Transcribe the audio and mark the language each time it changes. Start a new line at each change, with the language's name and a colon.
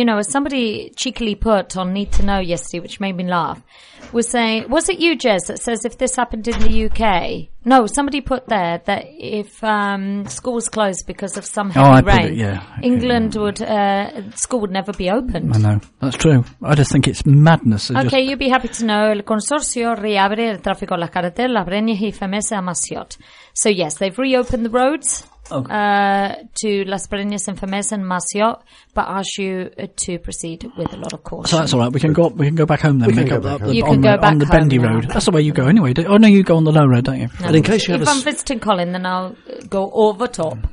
English: You know, as somebody cheekily put on Need to Know yesterday, which made me laugh, was saying, was it you, Jez, that says if this happened in the UK? No, somebody put there that if schools closed because of some heavy rain, England would, school would never be opened. I know, that's true. I just think it's madness. You'd be happy to know.
Spanish: El consorcio reabre el tráfico a las carreteras, breña y femese a Masiot.
English: So, yes, they've reopened the roads to Las Breñas and Femes and Masiot, but ask you to proceed with a lot of caution. So that's all right. We can go back home then. You can go back on the bendy road. That's the way you go anyway. You go on the low road, don't you? No. And in case you have I'm visiting Colin, then I'll go over top.